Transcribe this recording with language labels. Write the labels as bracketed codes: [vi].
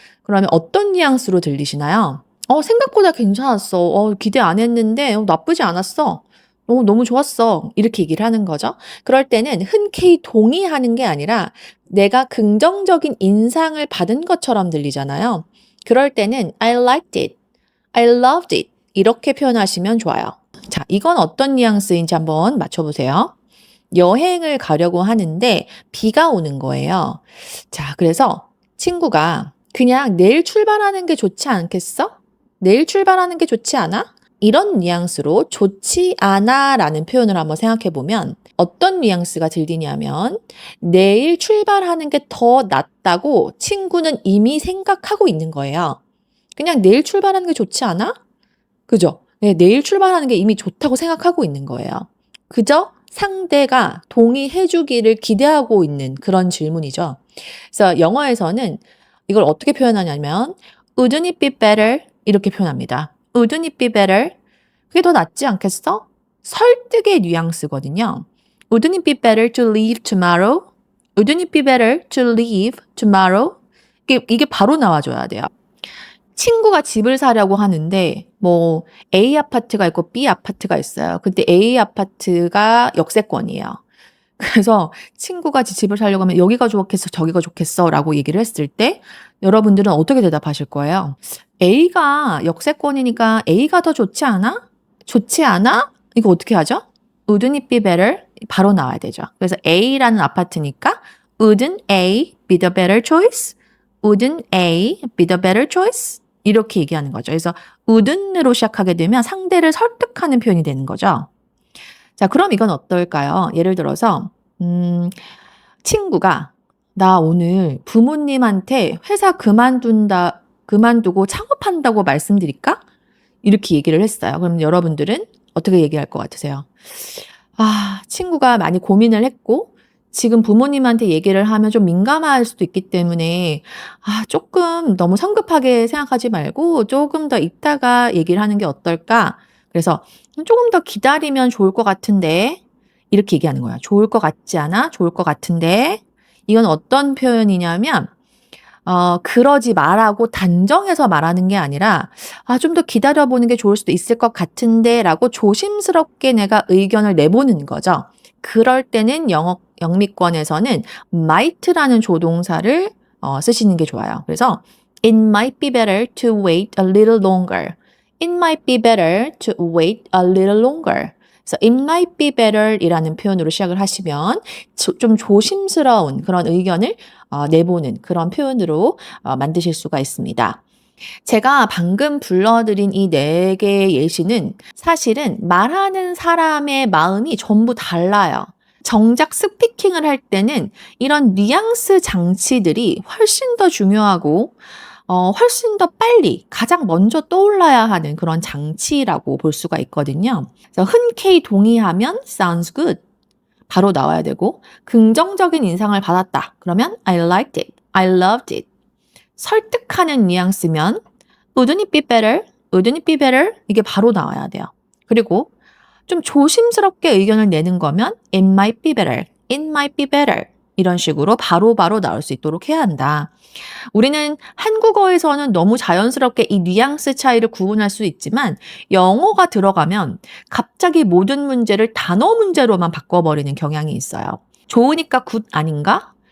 [ko] 그러면 어떤 뉘앙스로 들리시나요? 생각보다 괜찮았어. 기대 안 했는데 나쁘지 않았어. 너무 좋았어. 이렇게 얘기를 하는 거죠. 그럴 때는 흔쾌히 동의하는 게 아니라 내가 긍정적인 인상을 받은 것처럼 들리잖아요. 그럴 때는 [en] I liked it, I loved it [ko] 이렇게 표현하시면 좋아요. 자, 이건 어떤 뉘앙스인지 한번 맞춰보세요. 여행을 가려고 하는데 비가 오는 거예요. 자, 그래서 친구가 그냥 내일 출발하는 게 좋지 않겠어? 내일 출발하는 게 좋지 않아? 이런 뉘앙스로 좋지 않아 라는 표현을 한번 생각해 보면 어떤 뉘앙스가 들리냐면 내일 출발하는 게 더 낫다고 친구는 이미 생각하고 있는 거예요. 그냥 내일 출발하는 게 좋지 않아? 그죠? 네, 내일 출발하는 게 이미 좋다고 생각하고 있는 거예요. 그저 상대가 동의해 주기를 기대하고 있는 그런 질문이죠. 그래서 영어에서는 이걸 어떻게 표현하냐면 [en] Wouldn't it be better? [ko] 이렇게 표현합니다. [en] Wouldn't it be better? [ko] 그게 더 낫지 않겠어? 설득의 뉘앙스거든요. [en] Wouldn't it be better to leave tomorrow? Wouldn't it be better to leave tomorrow? [ko] 이게 바로 나와줘야 돼요. 친구가 집을 사려고 하는데 뭐 A 아파트가 있고 B 아파트가 있어요. 근데 A 아파트가 역세권이에요. 그래서 친구가 집을 사려고 하면 여기가 좋겠어, 저기가 좋겠어 라고 얘기를 했을 때 여러분들은 어떻게 대답하실 거예요? A가 역세권이니까 A가 더 좋지 않아? 좋지 않아? 이거 어떻게 하죠? [en] Wouldn't it be better? [ko] 바로 나와야 되죠. 그래서 A라는 아파트니까 [en] Wouldn't A be the better choice? Wouldn't A be the better choice? [ko] 이렇게 얘기하는 거죠. 그래서 wouldn't으로 시작하게 되면 상대를 설득하는 표현이 되는 거죠. 자, 그럼 이건 어떨까요? 예를 들어서 친구가 나 오늘 부모님한테 회사 그만두고 창업한다고 말씀드릴까? 이렇게 얘기를 했어요. 그럼 여러분들은 어떻게 얘기할 것 같으세요? 친구가 많이 고민을 했고 지금 부모님한테 얘기를 하면 좀 민감할 수도 있기 때문에 조금 너무 성급하게 생각하지 말고 조금 더 있다가 얘기를 하는 게 어떨까? 그래서 조금 더 기다리면 좋을 것 같은데 이렇게 얘기하는 거야. 좋을 것 같지 않아? 좋을 것 같은데 이건 어떤 표현이냐면 그러지 말라고 단정해서 말하는 게 아니라 좀 더 기다려보는 게 좋을 수도 있을 것 같은데 라고 조심스럽게 내가 의견을 내보는 거죠. 그럴 때는 영미권에서는 might라는 조동사를 쓰시는 게 좋아요. 그래서 [en] It might be better to wait a little longer. It might be better to wait a little longer. [ko] 그래서 [en] it might be better [ko] 이라는 표현으로 시작을 하시면 좀 조심스러운 그런 의견을 내보는 그런 표현으로 만드실 수가 있습니다. 제가 방금 불러드린 이 4개의 예시는 사실은 말하는 사람의 마음이 전부 달라요. 정작 스피킹을 할 때는 이런 뉘앙스 장치들이 훨씬 더 중요하고 훨씬 더 빨리 가장 먼저 떠올라야 하는 그런 장치라고 볼 수가 있거든요. 그래서 흔쾌히 동의하면 [en] sounds good [ko] 바로 나와야 되고 긍정적인 인상을 받았다. 그러면 [en] I liked it, I loved it. [ko] 설득하는 뉘앙스면 [en] Wouldn't it be better? Wouldn't it be better? [ko] 이게 바로 나와야 돼요. 그리고 좀 조심스럽게 의견을 내는 거면 [en] It might be better, It might be better [ko] 이런 식으로 바로바로 나올 수 있도록 해야 한다. 우리는 한국어에서는 너무 자연스럽게 이 뉘앙스 차이를 구분할 수 있지만 영어가 들어가면 갑자기 모든 문제를 단어 문제로만 바꿔버리는 경향이 있어요. 좋으니까 굿 아닌가?